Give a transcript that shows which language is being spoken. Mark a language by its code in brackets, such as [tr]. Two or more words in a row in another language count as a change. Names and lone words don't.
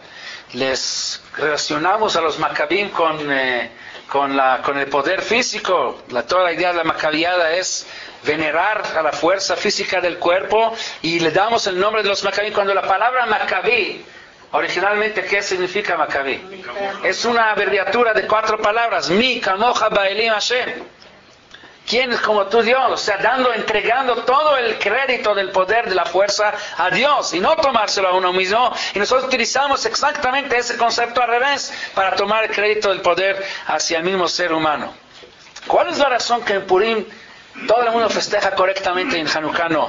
[es] Les relacionamos a los macabim con el poder físico. Toda la idea de la macabiada es venerar a la fuerza física del cuerpo, y le damos el nombre de los macabim. Cuando la palabra macabí, originalmente, ¿qué significa macabí? Es una abreviatura de 4 palabras. [he] Mi, כמוכה באלים ה. [es] ¿Quién es como tú, Dios? O sea, entregando todo el crédito del poder, de la fuerza a Dios, y no tomárselo a uno mismo. Y nosotros utilizamos exactamente ese concepto al revés, para tomar el crédito del poder hacia el mismo ser humano. ¿Cuál es la razón que en Purim todo el mundo festeja correctamente y en Hanukkah no?